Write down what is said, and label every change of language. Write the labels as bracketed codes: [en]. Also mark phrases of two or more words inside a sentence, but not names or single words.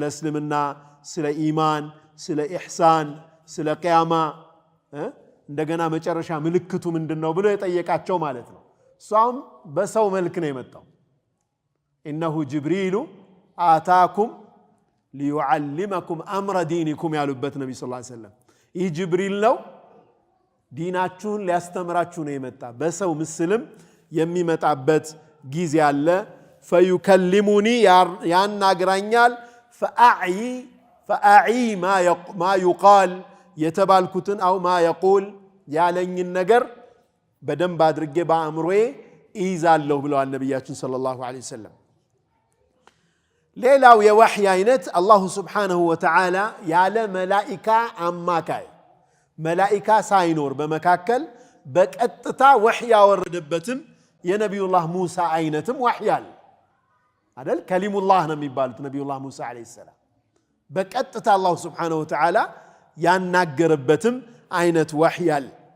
[am] እስልምና ስለ ኢማን ስለ ኢህሳን ስለ ቂያማ እንደገና መጨረሻ ምልክቱ ምንድነው ብሎ የጠየቃቸው ማለት ነው ሷም በሰው መልክ ነው የመጣው [ar] إنه جبريل أتاكم ليعلمكم أمر دينكم [am] ያሉበት ነብዩ [ar] صلى الله عليه وسلم [am] ይህ ጅብሪል ነው ዲናችሁን ሊያስተምራችሁ ነው የመጣ በሰው ምስልም የሚመጣበት ጊዜ አለ فيكلمني ያናግራኛል [ar] فأعي ما يقال [am] የተባልኩትን አው [ar] ما يقول [am] ያለኝን ነገር በደንብ አድርጌ በአእምሮዬ ይዛለሁ ብለዋል ነብያችን [ar] صلى الله عليه وسلم [am] ሌላው የወህይ አይነት አላህ [ar] سبحانه وتعالى [am] ያለ መላእክታ አማካይ መላእክታ ሳይኖር በመካከል በቀጥታ ወህይ ያወረደበትም የነብዩላህ ሙሳ አይነትም ወህይ አለ አይደል ከሊሙላህ ነው የሚባሉት ነብዩላህ ሙሳ [ar] عليه السلام [am] በቀጥታ አላህ [ar] سبحانه وتعالى [am] ያናገረበትም አይነት ወህይ አለ